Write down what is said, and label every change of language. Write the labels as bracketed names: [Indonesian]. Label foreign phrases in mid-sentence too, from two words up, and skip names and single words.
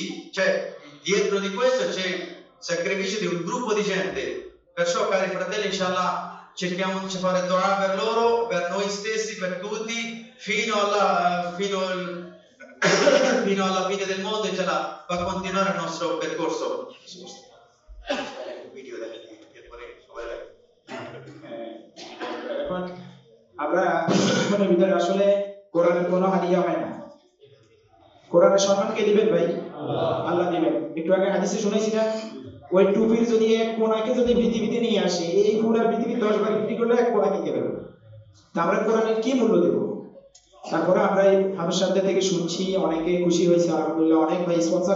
[Italian] Cioè dietro di questo c'è il sacrificio di un gruppo di gente. Perciò cari fratelli, inshallah, cerchiamo di fare dua per loro, per noi stessi, per tutti, fino alla fine del mondo, inshallah, va a continuare il nostro percorso. [Bangla] আমরা মনের ভিতরে আসলে কোরআনের কোনো হাদিয়া হয় না কোরআনের সম্মান কে দিবেন ভাই আল্লাহ দিবেন একটু আগে হাদিসে শুনেছি না ওই টুপির যদি এক কোণাকে যদি পৃথিবীতে নিয়ে আসে এই পুরো পৃথিবী 10 বার বিক্রি করলে এক কোণা কিনতে পারবে তা আমরা কোরআনের কি মূল্য দেব তারপরে আমরা এই হামশাব্দা থেকে শুনছি অনেকে খুশি হয়েছে আলহামদুলিল্লাহ অনেক ভাই স্পন্সর